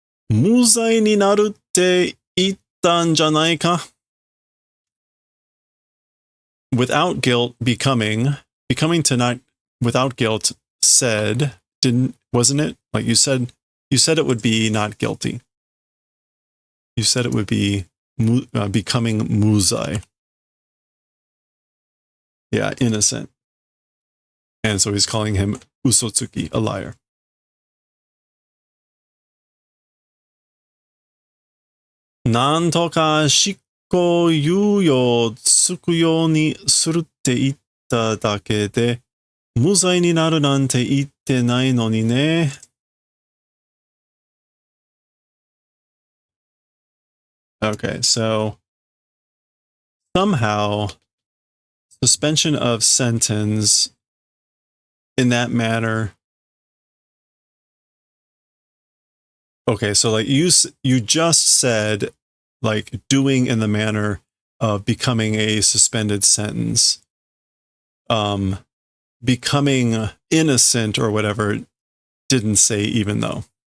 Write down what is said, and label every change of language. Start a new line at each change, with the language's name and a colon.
Japanese: 無罪になるって言ったんじゃないか?
English: Without guilt, becoming to not, without guilt, said, wasn't it? Like you said it would be not guilty. You said it would be becoming muzai. Yeah, innocent. And so he's calling him Usotsuki, a liar.
Japanese: なんとか執行猶予つくようにするって言っただけで、無罪になるなんて言ってないのにね。
English: Okay, so somehow suspension of sentence in that manner. Okay, so like you just said, like doing in the manner of becoming a suspended sentence, becoming innocent or whatever, didn't say even though.